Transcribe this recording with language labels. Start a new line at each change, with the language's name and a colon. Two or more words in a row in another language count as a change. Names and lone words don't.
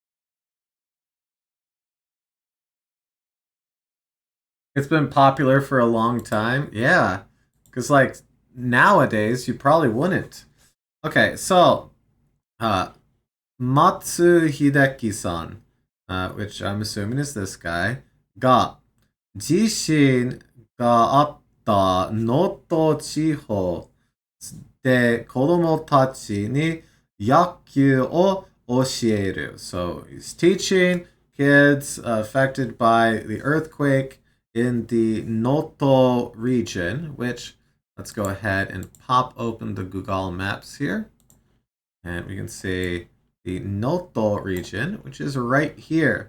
English: It's been popular for a long time. Yeah. Because, like, nowadays, you probably wouldn't. Okay, so, Matsu Hideki-san, which I'm assuming is this guy,
Japanese: が、地震があった能登地方で子供たちに野球を教える.
English: So he's teaching kids affected by the earthquake in the Noto region, which let's go ahead and pop open the Google Maps here. And we can see the Noto region, which is right here.